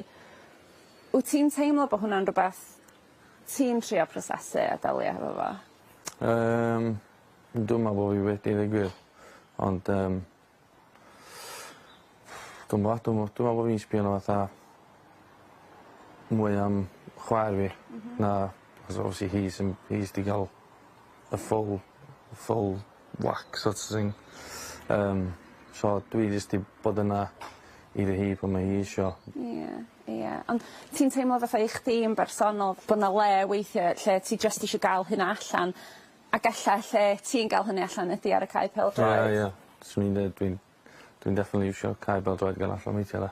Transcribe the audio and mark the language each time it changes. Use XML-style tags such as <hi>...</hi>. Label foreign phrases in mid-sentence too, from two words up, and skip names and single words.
<cy>Wyt ti'n teimlo bod hwnna'n rhywbeth ti'n trio prosesu a delio efo fo? Dwi'n meddwl bod fi wedi ddigwydd, ond dwi'n meddwl bod fi'n sbio fatha mwy am chwaer fi na,</cy> <en>as obviously he's</en> <cy>di gael y</cy> <en>full whack sort of thing.</en> <cy>So dwi jyst di bod yna iddo hi pan mae hi isio. Ie. Ond ti'n teimlo fatha i chdi yn bersonol bod yna le weithiau lle ti jyst eisiau gael hynna allan ac alla lle ti'n gael hynny allan ydi ar y cae pêl-droed? Ie. Swn i'n dweud dwi'n definitely isio cae pêl-droed gan allan weithiau.</cy>